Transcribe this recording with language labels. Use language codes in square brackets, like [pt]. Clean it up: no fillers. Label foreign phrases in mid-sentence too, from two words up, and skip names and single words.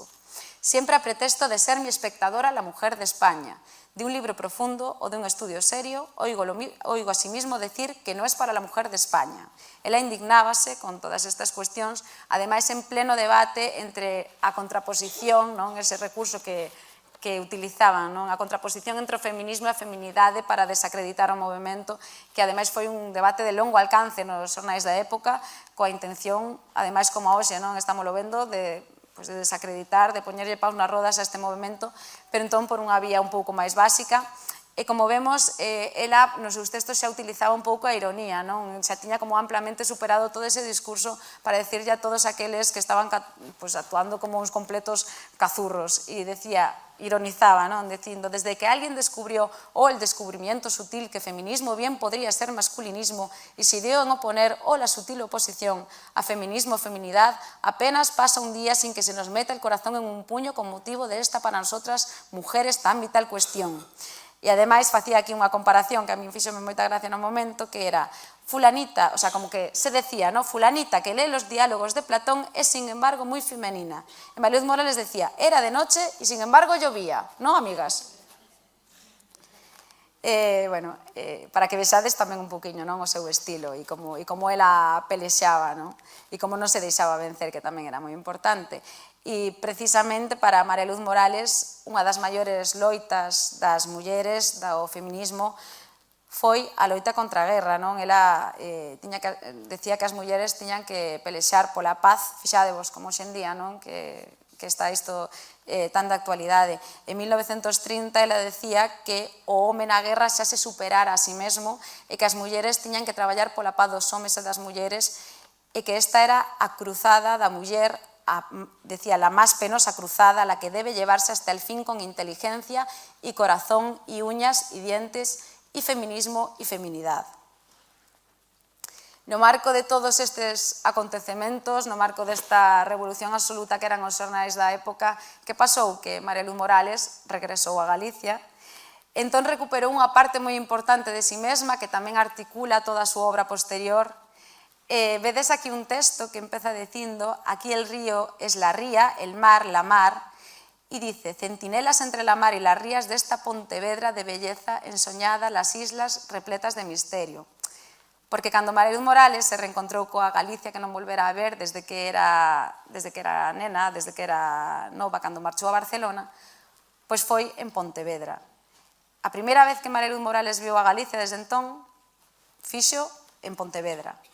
[es] Siempre a pretexto de ser mi espectadora la mujer de España. De un libro profundo o de un estudio serio, oigo asimismo decir que no es para la mujer de España. [gl] Ela indignábase con todas estas cuestións, ademais en pleno debate entre a contraposición, non? Ese recurso que utilizaban, non? A contraposición entre o feminismo e a feminidade para desacreditar o movimento, que ademais foi un debate de longo alcance nos xornais da época, coa intención, ademais como hoxe, non? [es] Estamos lo [gl] vendo, de desacreditar, de poñerlle paus nas rodas a este movimento, pero entón por unha vía un pouco máis básica. E como vemos, ela nos seus textos xa utilizaba un pouco a ironía, non? Xa tiña como amplamente superado todo ese discurso para decirlle a todos aqueles que estaban actuando como uns completos cazurros. E decía, ironizaba, non? [es] Dicindo, desde que alguien descubrió el descubrimiento sutil que feminismo bien podría ser masculinismo y se ideó en oponer la sutil oposición a feminismo o feminidad, apenas pasa un día sin que se nos meta el corazón en un puño con motivo de esta para nosotras mujeres tan vital cuestión. [gl] E ademais facía aquí unha comparación que a mí fíxome moita gracia no momento, que era fulanita, [es] o sea, [gl] como que se decía, ¿no? [es] Fulanita que lee los diálogos de Platón es sin embargo muy femenina. [gl] E María Luz Morales decía, [es] era de noche y sin embargo llovía, ¿no, amigas? [gl] Para que vexades tamén un poquinho, non, o seu estilo e como ela pelexaba, non? E como non se deixaba vencer, que tamén era moi importante. E precisamente para María Luz Morales, unha das maiores loitas das mulleres, do feminismo, foi a loita contra a guerra, non? Ela decía que as mulleres tiñan que pelexar pola paz, fixadevos como hoxe en día, non? Que está isto tan de actualidade. En 1930 ela decía que o home na guerra xa se superara a si mesmo e que as mulleres tiñan que traballar pola paz dos homes e das mulleres e que esta era a cruzada da muller, decía, [es] la más penosa cruzada, la que debe llevarse hasta el fin con inteligencia y corazón y uñas y dientes y feminismo y feminidad. [gl] No marco de todos estes acontecementos, no marco desta revolución absoluta que eran os xornais da época, que pasou? Que María Luz Morales regresou a Galicia, entón recuperou unha parte moi importante de si mesma que tamén articula toda a súa obra posterior. Vedes aquí un texto que empeza dicindo, [es] aquí el río es la ría, el mar, la mar, y dice, centinelas entre la mar y las rías de esta Pontevedra de belleza ensoñada, las islas repletas de misterio. [gl] Porque cando María Luz Morales se reencontrou coa Galicia que non volvera a ver desde que era nena, desde que era nova, cando marchou a Barcelona, pois foi en Pontevedra. A primeira vez que María Luz Morales viu a Galicia desde entón, fixo en Pontevedra.